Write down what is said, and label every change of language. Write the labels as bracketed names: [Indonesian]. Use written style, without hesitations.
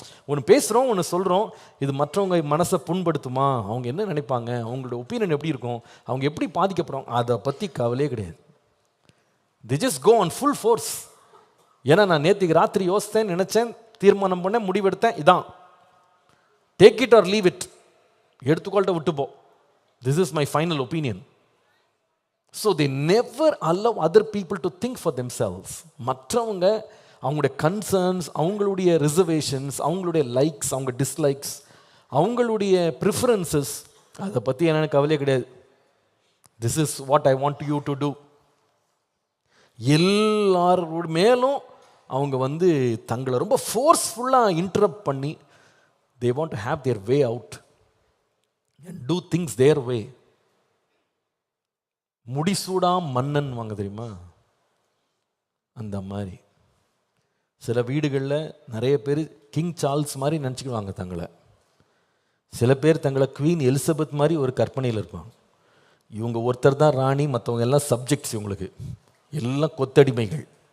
[Tamil] ஒன்று பேசுகிறோம், ஒன்று சொல்கிறோம், இது மற்றவங்க மனசை புண்படுத்துமா, அவங்க என்ன நினைப்பாங்க, அவங்களோட ஒப்பீனியன் எப்படி இருக்கும், அவங்க எப்படி பாதிக்கப்படும், அதை பற்றி கவலையே கிடையாது. [English] The just go on full force. [Tamil] ஏன்னா நான் நேற்றுக்கு ராத்திரி யோசித்தேன், நினச்சேன், தீர்மானம் பண்ணேன், முடிவெடுத்தேன், இதான், [English] take it or leave it, [Tamil] எடுத்துக்கொள்கிட்ட விட்டுப்போ, [English] This is my final opinion. So they never allow other people to think for themselves. [Tamil] மற்றவங்க அவங்களுடைய கன்சர்ன்ஸ், அவங்களுடைய ரிசர்வேஷன்ஸ், அவங்களுடைய லைக்ஸ், அவங்க டிஸ்லைக்ஸ், அவங்களுடைய ப்ரிஃபரன்சஸ், அதை பற்றி எனக்கு கவலையே கிடையாது. [English] This is what I want you to do. [Tamil] எல்லாரோட மேலும் அவங்க வந்து தங்களை ரொம்ப ஃபோர்ஸ்ஃபுல்லாக இன்டரப்ட் பண்ணி [English] they want to have their way out and do things their way. [Tamil] முடிசூடா மன்னன் வாங்க தெரியுமா, அந்த மாதிரி. சில வீடுகளில் நிறைய பேர் கிங் சார்ல்ஸ் மாதிரி நினச்சிக்குவாங்க தங்களை. சில பேர் தங்களை குவீன் எலிசபெத் மாதிரி ஒரு கற்பனையில் இருப்பாங்க. இவங்க ஒருத்தர் தான் ராணி, மற்றவங்க எல்லாம் சப்ஜெக்ட்ஸ், இவங்களுக்கு எல்லாம் கொத்தடிமைகள்.